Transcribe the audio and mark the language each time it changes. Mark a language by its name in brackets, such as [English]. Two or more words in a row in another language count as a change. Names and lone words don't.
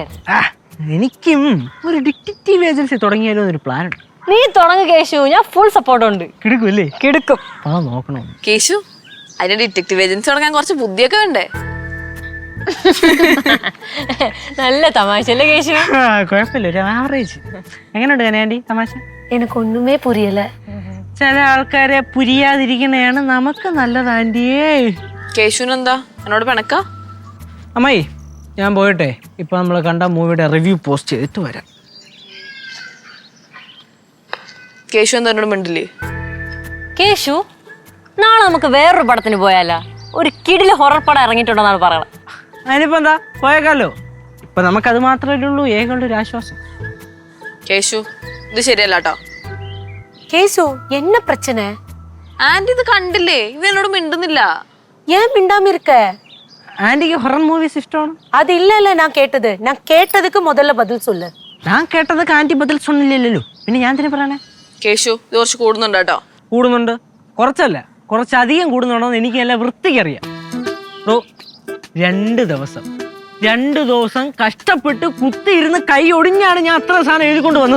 [Malayalam] എനിക്കും ഒരു ഡിറ്റക്റ്റീവ് ഏജൻസി തുടങ്ങിയാലോ എന്നൊരു പ്ലാൻ ഉണ്ട്. നീ തുടങ്ങ് കേശു, ഞാൻ ഫുൾ സപ്പോർട്ട് ഉണ്ട്. കിടക്കും അല്ലേ? കിടക്കും. പടം നോക്കണം. കേശു അതിന് ഡിറ്റക്റ്റീവ് ഏജൻസി തുടങ്ങാൻ കുറച്ച് ബുദ്ധിയൊക്കെ വേണ്ടേ? നല്ല തമാശല്ലേ കേശു? കുഴപ്പമില്ല, ഒരു ആവറേജ്. എങ്ങനെയുണ്ട് കനയാൻറ്റി തമാശ? [Tamil] எனக்கு ஒண்ணுமே புரியல. [Malayalam] ചില ആൾക്കാരെ പുരിയാതിരിക്കണയാണ് നമുക്ക് നല്ലത് ആൻറ്റിയേ. കേശുവിനെന്താ എന്നോട് പിണക്ക? അമ്മായി ഞാൻ പോയിട്ടെ, ഇപ്പൊ നമ്മൾ കണ്ട മൂവിയുടെ റിവ്യൂ പോസ്റ്റ് ചെയ്തിട്ട് വരാം. കേശു എന്താ എന്നോട് മിണ്ടില്ലേ? കേശു, നാളെ നമുക്ക് വേറൊരു പടത്തിന് പോയാലോ? ഒരു കിടില് ഹൊറർ പടം ഇറങ്ങിയിട്ടുണ്ടെന്നാണ് പറയണത്. അതിനിപ്പോ എന്താ, പോയേക്കാലോ. ഇപ്പൊ നമുക്കത് മാത്രമല്ലേ ഉള്ളൂ ഏകളുടെ ഒരു ആശ്വാസം. കേശു ഇത് ശരിയല്ല കേട്ടോ. [Tamil] கேசு என்ன பிரச்சனை? [Malayalam] ആന്റി ഇത് കണ്ടില്ലേ? ഇത് എന്നോട് മിണ്ടുന്നില്ല. [Tamil] ஏன் மிண்டாம இருக்க? [Malayalam] ആന്റിക്ക് ഹൊറർ മൂവീസ് ഇഷ്ടമാണ്. [Tamil] அது இல்ல நான் கேட்டது. நான் கேட்டதுக்கு முதல்ல பதில் சொல்லு. [Malayalam] ഞാൻ കേട്ടതൊക്കെ ആന്റി ബദൽ സൊന്നില്ലല്ലോ, പിന്നെ ഞാൻ തന്നെ പറയണേ. കേശു ഇത് കുറച്ച് കൂടുന്നുണ്ട് കേട്ടോ. കൂടുന്നുണ്ട്, കുറച്ചല്ല കുറച്ചധികം കൂടുന്നുണ്ടോ എന്ന് എനിക്ക് നല്ല വൃത്തിക്കറിയാം. 2 ദിവസം കഷ്ടപ്പെട്ട് കുത്തിയിരുന്ന് കൈ ഒടിഞ്ഞാണ് ഞാൻ അത്ര സാധനം എഴുതിക്കൊണ്ട് വന്നത്.